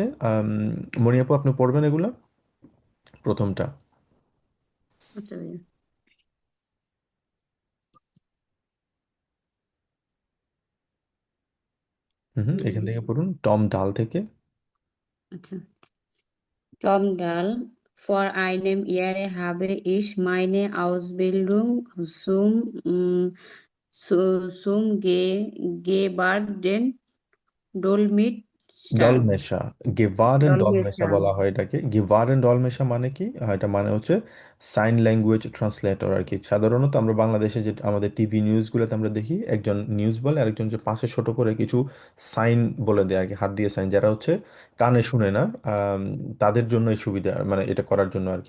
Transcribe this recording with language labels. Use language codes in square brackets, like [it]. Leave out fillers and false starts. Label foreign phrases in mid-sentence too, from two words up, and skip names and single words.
[bn] মণিয়াপু, আপনি পড়বেন এগুলো, প্রথমটা। আচ্ছা ভাইয়া। হুম হুম, এখান থেকে পড়ুন, টম ডাল থেকে। আচ্ছা। [de] Tom Dahl, vor einem Jahr habe ich meine Ausbildung zum Gebarden Dolmetscher Dolmetscher, Gebärden Dolmetscher Dolmetscher [bn] বলা হয় এটাকে। [de] Gebärden Dolmetscher [bn] মানে কি? এটা মানে হচ্ছে [en] sign language translator [bn] আর কি। সাধারণত আমরা বাংলাদেশে যে আমাদের টিভি নিউজগুলোতে আমরা দেখি, একজন নিউজ বলে, আরেকজন যে পাশে ছোট করে কিছু সাইন বলে দেয় আর কি, হাত দিয়ে সাইন, যারা হচ্ছে কানে শুনে না, তাদের জন্য এই সুবিধা, মানে এটা করার জন্য আর কি।